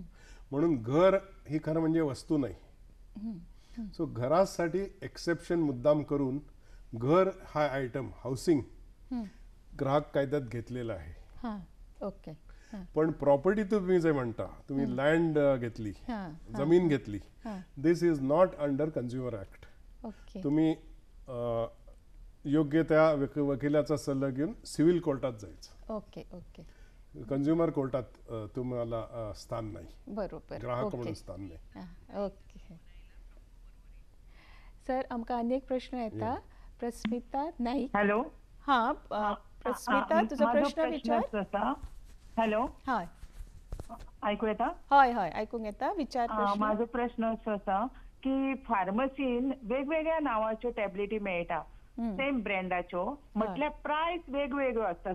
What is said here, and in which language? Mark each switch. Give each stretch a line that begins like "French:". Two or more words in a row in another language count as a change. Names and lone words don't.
Marathi: म्हणून घर ही खरं म्हणजे वस्तू नाही. सो घरासाठी एक्सेप्शन मुद्दाम करून घर हा आयटम, हाऊसिंग, ग्राहक कायद्यात घेतलेला आहे. ओके. पण प्रॉपर्टी तुम्ही जे म्हणता, तुम्ही लँड घेतली, जमीन घेतली,
English: this is not under consumer act.
Marathi: तुम्ही योग्य त्या वकिलाचा सल्ला घेऊन सिव्हिल कोर्टात जायचं.
English: okay okay.
Marathi: कंझ्युमर कोर्टात तुम्हाला स्थान नाही, बरोबर, ग्राहक म्हणून स्थान नाही.
English: okay sir.
Konkani: आमकां आनी एक प्रश्न येता. प्रस्मिता नाईक. हॅलो. हा प्रस्मिता, तुझा प्रश्न विचार. हॅलो. हय, ऐकू येता? हय हय ऐकूंक येता. विचार. माझो प्रश्न असो आसा की फार्मसीन वेगवेगळ्या नावाच्यो टॅबलेटी मेळटा, सेम ब्रँडाच्यो, म्हटल्यार प्रायस वेगवेगळ्यो आसता.